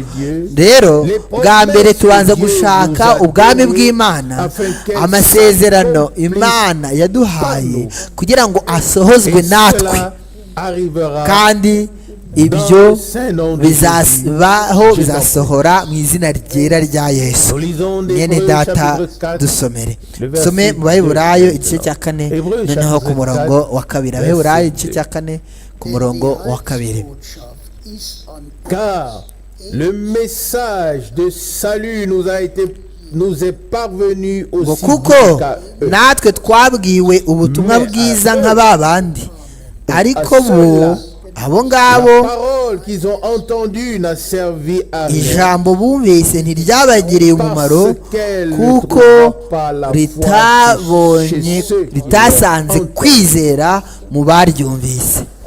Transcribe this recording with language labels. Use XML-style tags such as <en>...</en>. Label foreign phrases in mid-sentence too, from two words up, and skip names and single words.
<rw>Rero bwa mbere tubanza gushaka ubwami bw'Imana, amasezerano Imana yaduhaye kugira ngo asohozwe natwe, kandi ibyo bizabaho, bizasohora mu izina ryera rya Yesu. Mwene data, dusomere. Some mu Baheburayo igice cya 4 noneho ku murongo wa 2. Baheburayo igice cya 4 ku murongo wa 2.</rw> <fr>Car le message de salut nous est parvenu aussi</fr> <rw>kuko natwe twabwiwe ubutumwa bwiza nk'ababandi, ariko bo abo ngabo ijambo bumvise ntiryabagiriye umumaro, kuko ritasanze kwizera mu baryumvise.</rw>